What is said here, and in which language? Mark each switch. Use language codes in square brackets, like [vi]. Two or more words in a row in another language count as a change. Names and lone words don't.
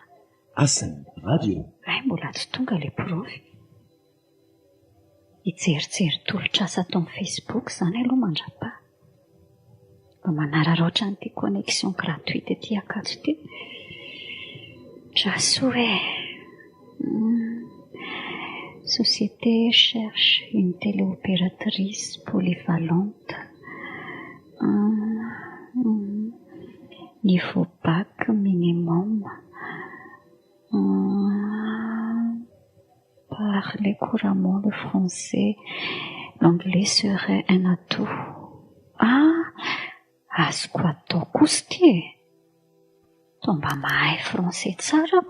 [mg] Asany radio. Mbola tsy tonga ilay profy. Hijerijery tolotr'asa atao amin'ny Facebook izany aloha mandrapa. Mba manararaotra an'ity [fr] connexion gratuite [mg] ity akato ity. [fr] Trasoa Société cherche une téléopératrice polyvalente. Niveau bac minimum. Parler couramment le français. L'anglais serait un atout. [mg] Azoko atao kosa ity Toa mba mahay français tsarako.